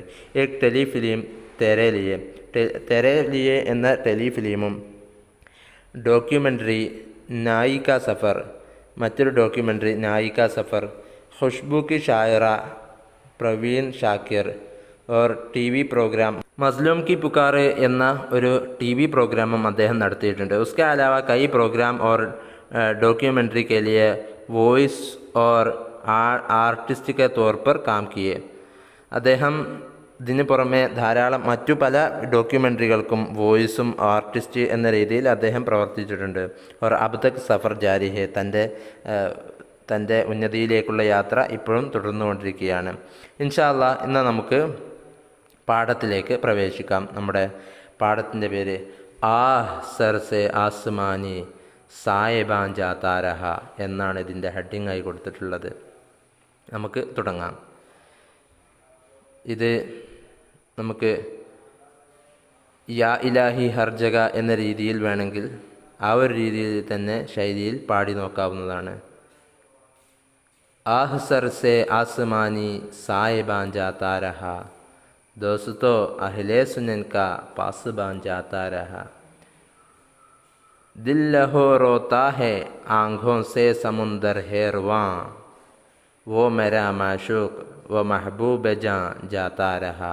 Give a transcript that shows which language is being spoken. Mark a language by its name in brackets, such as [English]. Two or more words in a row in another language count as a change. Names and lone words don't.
[Malayalam] ഏക് ടെലിഫിലിം തെരേ ലിയെ എന്ന ടെലിഫിലിമും ഡോക്യുമെൻ്ററി നായിക സഫർ, മറ്റൊരു ഡോക്യുമെൻ്ററി നായിക സഫർ, ഖുഷ്ബു കി ഷായറ പ്രവീൺ ഷാക്കിർ और TV പ്രോഗ്രാം മസ്ലൂം की पुकार എന്ന ഒരു TV പ്രോഗ്രാമും അദ്ദേഹം നടത്തിയിട്ടുണ്ട്. [Urdu] اس کے علاوہ کئی پروگرام اور ڈاکیومنٹری کے لیے وائس اور آرٹسٹ کے طور پر کام کیے. [Malayalam] അദ്ദേഹം ഇതിന് പുറമെ ധാരാളം മറ്റു പല ഡോക്യുമെൻ്ററികൾക്കും വോയിസും ആർട്ടിസ്റ്റ് എന്ന രീതിയിൽ അദ്ദേഹം പ്രവർത്തിച്ചിട്ടുണ്ട്. [Urdu] اور اب تک سفر جاری ہے, [Malayalam] തൻ്റെ ഉന്നതിയിലേക്കുള്ള യാത്ര ഇപ്പോഴും തുടർന്നുകൊണ്ടിരിക്കുകയാണ്. [Arabic] إن شاء الله [Malayalam] ഇന്ന് നമുക്ക് പാഠത്തിലേക്ക് പ്രവേശിക്കാം. നമ്മുടെ പാഠത്തിൻ്റെ പേര് ആഹ് സർ സെ ആസ്മാനി സായിബാൻ ജാതാ രഹ എന്നാണ് ഇതിൻ്റെ ഹെഡിങ്ങായി കൊടുത്തിട്ടുള്ളത്. നമുക്ക് തുടങ്ങാം. ഇത് നമുക്ക് യാ ഇലാഹി ഹർ ജഗ എന്ന രീതിയിൽ വേണമെങ്കിൽ ആ ഒരു രീതിയിൽ തന്നെ ശൈലിയിൽ പാടി നോക്കാവുന്നതാണ്. [Urdu] آہ سر سے آسمانی سائبان جاتا رہا دوستوں اہلِ سنن کا پاسبان جاتا رہا. دل لہو روتا ہے آنکھوں سے سمندر ہے رواں، وہ میرا معشوق وہ محبوب جاں جاتا رہا.